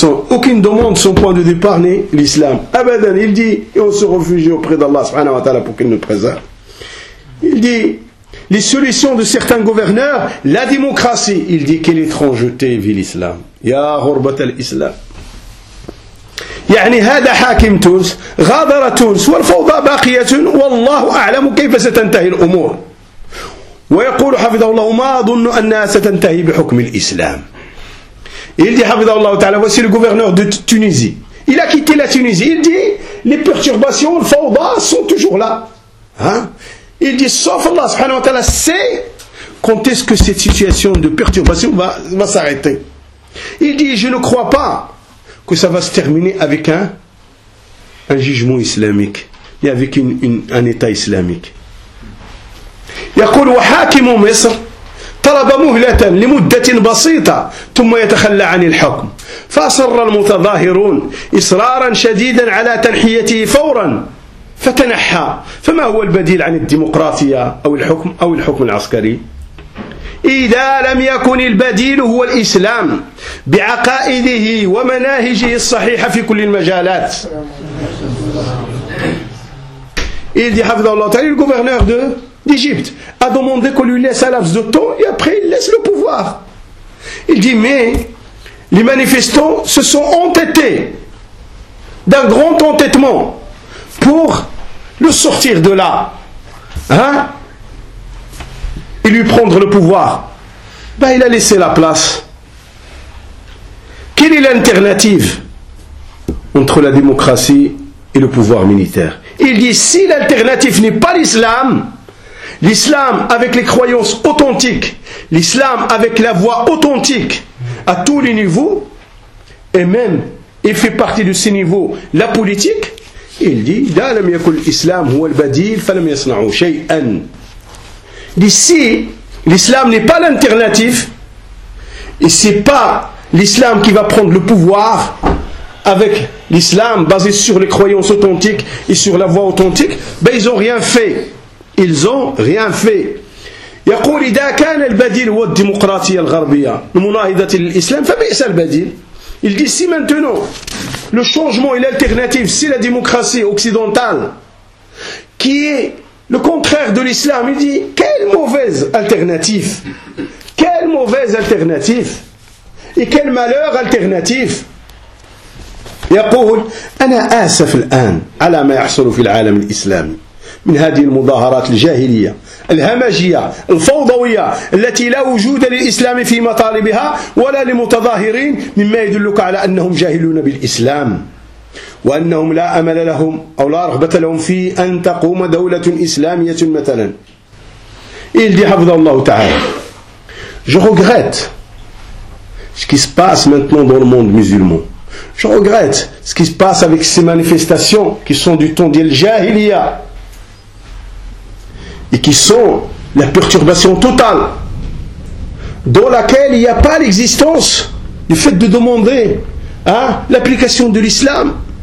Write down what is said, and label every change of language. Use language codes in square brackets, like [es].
[fr] Aucune demande, son point de départ n'est l'islam. [ar] Abadan, [fr] il dit, et on se réfugie auprès d'Allah subhanahu wa ta'ala pour qu'il nous préserve. Il dit, les solutions de certains gouverneurs, la démocratie, il dit, quelle étrangeté vit l'islam. [ar] Ya ghurbat al-islam. يعني هذا حاكم تونس غادر تونس والفوضى باقية والله أعلم كيف ستنتهي الأمور. ويقول حفظه الله ما أظن أنها ستنتهي بحكم الإسلام. [fr] Il dit, Habibullah Ta'ala, voici le gouverneur de Tunisie. Il a quitté la Tunisie. Il dit, les perturbations, le fawda sont toujours là. Hein? Il dit, sauf Allah subhanahu wa ta'ala sait quand est-ce que cette situation de perturbation va s'arrêter. Il dit, je ne crois pas que ça va se terminer avec un jugement islamique et avec un état islamique. [ar] Yaqul wa hakimu Misr طلب مهلة لمدة بسيطة ثم يتخلى عن الحكم فأصر المتظاهرون إصرارا شديدا على تنحيته فورا فتنحى فما هو البديل عن الديمقراطية أو الحكم العسكري؟ إذا لم يكن البديل هو الإسلام بعقائده ومناهجه الصحيحة في كل المجالات. [fr] Il dit, [ar] حفظه الله تعالى, [fr] le gouverneur de d'Égypte a demandé qu'on lui laisse un laps de temps et après il laisse le pouvoir. Il dit, mais les manifestants se sont entêtés d'un grand entêtement pour le sortir de là, hein, et lui prendre le pouvoir. Ben, il a laissé la place. Quelle est l'alternative entre la démocratie et le pouvoir militaire? Il dit, si l'alternative n'est pas l'islam, l'islam avec les croyances authentiques, l'islam avec la voix authentique à tous les niveaux, et même, il fait partie de ces niveaux, la politique, [ar] اللي لا لم يكن الإسلام هو البديل فلم يصنعوا شيئا. [fr] لسي l'islam n'est pas l'alternatif et c'est pas l'islam qui va prendre le pouvoir avec l'islam basé sur les croyances authentiques et sur la voie authentique, ben ils ont rien fait, ils ont rien fait. [ar] يقول إذا كان البديل هو الديمقراطية الغربية المناهضة للإسلام فبئس البديل. [fr] Il dit si maintenant le changement et l'alternative c'est la démocratie occidentale qui est le contraire de l'islam, il dit quelle mauvaise alternative, quelle mauvaise alternative et quel malheur alternatif. [ar] يقول أنا آسف الآن على ما يحصل في العالم الإسلامي من هذه المظاهرات الجاهلية الهمجية الفوضوية التي لا وجود للإسلام في مطالبها ولا لمتظاهرين, مما يدلك على أنهم جاهلون بالإسلام وأنهم لا أمل لهم أو لا رغبة لهم في أن تقوم دولة إسلامية مثلا. إيه اللي حفظه الله تعالى. [fr] Je regrette ce qui se passe maintenant dans le monde musulman. Je regrette ce qui se passe avec ces manifestations qui sont du temps des jahiliya et qui sont la perturbation totale dans laquelle il n'y a pas l'existence du fait de demander l'application de l'islam.